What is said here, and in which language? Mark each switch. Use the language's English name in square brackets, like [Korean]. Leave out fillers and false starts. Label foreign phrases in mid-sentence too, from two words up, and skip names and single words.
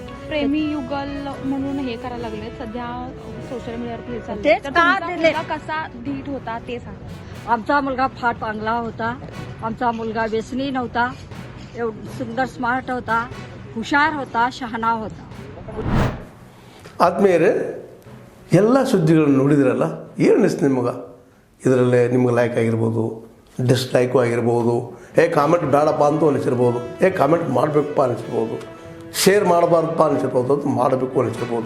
[Marathi] प्रेमी युगल म्हणून हे करायला लागले सध्या सोशल मीडियावरती हे चाललंय. तेच तर का तुमचा दिले? मुलगा कसा धीट होता ते सांगा. आमचा मुलगा फार चांगला होता, आमचा मुलगा व्यसनी नव्हता, सुंदर स्मार्ट होता, हुशार होता, शहाणा होता. [Kannada] ಆದ್ಮೇಲೆ ಎಲ್ಲ ಸುದ್ದಿಗಳನ್ನು ನೋಡಿದ್ರಲ್ಲ, ಏನು ಅನಿಸ್ತು ನಿಮಗೆ? ಇದರಲ್ಲೇ ನಿಮ್ಗೆ ಲೈಕ್ ಆಗಿರ್ಬೋದು, ಡಿಸ್ಲೈಕು ಆಗಿರ್ಬೋದು, ಕಾಮೆಂಟ್ ಬೇಡಪ್ಪ ಅಂತೂ ಅನಿಸಿರ್ಬೋದು, ಕಾಮೆಂಟ್ ಮಾಡಬೇಕಪ್ಪ ಅನಿಸಿರ್ಬೋದು, ಶೇರ್ ಮಾಡಬಾರ್ದಪ್ಪ ಅನಿಸಿರ್ಬೋದು, ಅದು ಮಾಡಬೇಕು ಅನಿಸಿರ್ಬೋದು.